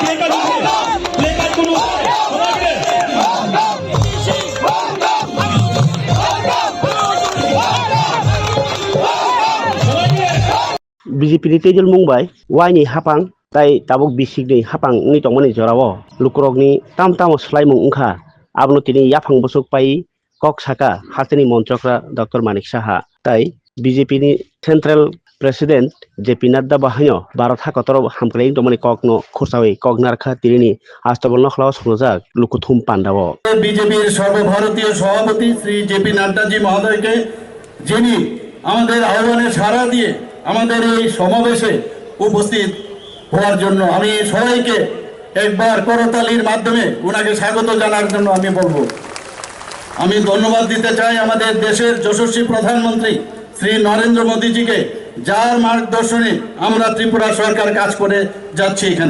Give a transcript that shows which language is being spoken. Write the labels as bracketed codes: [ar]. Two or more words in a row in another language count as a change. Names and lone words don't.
[trp] BJP ni tejul mungbai waini hapang tai tabuk bisik ni hapang ni tongmani jorao lukrok ni tam slai mung ungkha abno tini yaphang busuk pai kok saka hastini montrokra Dr. Manik Saha tai BJP ni Central President JP Nadda bahanyo Bharat hakotoro hamkleing tongmani kok no khursawi kok narkha tirini astabolno khlaw sunojak lukuthum pandao [bn] BJP এর সর্বভারতীয় সভাপতি শ্রী জেপি নাড্ডা জি মহোদয়কে যিনি আমাদের আহ্বানে সাড়া দিয়ে আমাদের এই সমাবেশে উপস্থিত হওয়ার জন্য আমি সবাইকে একবার করতালির মাধ্যমে ওনাকে স্বাগত জানার জন্য আমি বলবো। আমি ধন্যবাদ দিতে চাই আমাদের দেশের যশস্বী প্রধানমন্ত্রী শ্রী নরেন্দ্র মোদীজিকে, যার মার্গদর্শনে আমরা ত্রিপুরা সরকার কাজ করে যাচ্ছি এখানে।